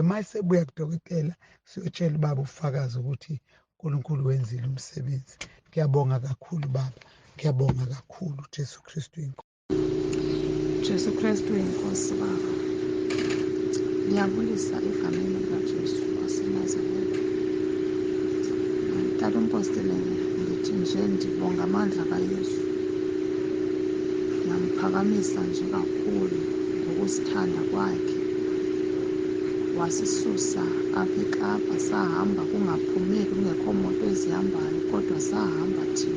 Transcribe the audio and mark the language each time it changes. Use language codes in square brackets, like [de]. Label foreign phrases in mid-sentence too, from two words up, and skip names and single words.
[zu] Mase buya kudokotela siyotshela ubaba ubufakazi ukuthi uNkulunkulu wenzile umsebenzi. Ngiyabonga kakhulu baba. Ngiyabonga kakhulu Jesu Kristu inkosi. Jesu Kristu inkosi baba. Ngiyabulisa egameni likaJesu waseNazaretha. [xh] Tata umpostile ngithi nje ndibonga amandla kaYesu. [zu] Ngamphakamisa nje kakhulu ngokusithanda kwakhe. [xh] Wasisusa apha eKapa sahamba kungaphumeki kungekho moto ezihambayo kodwa sahamba thina.